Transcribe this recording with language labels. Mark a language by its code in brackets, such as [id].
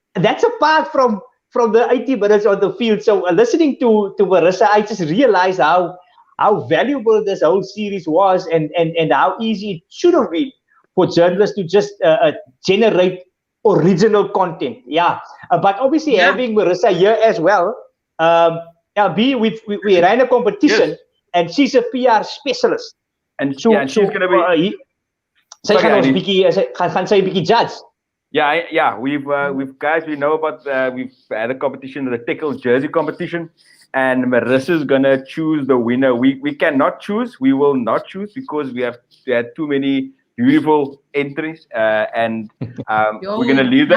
[en] That's apart from the 80 minutes on the field. So listening to Marisa, I just realized how valuable this whole series was, and how easy it should have been for journalists to just generate original content. But obviously having Marisa here as well, we ran a competition, and she's a PR specialist, and she's going to be [af] sy gaan ons bietjie judge. [en] We've guys, we know about we've had a competition, the Tekkel jersey competition, and Marisa's gonna choose the winner. We cannot choose, we will not choose, because we had too many beautiful entries, and we're gonna leave that.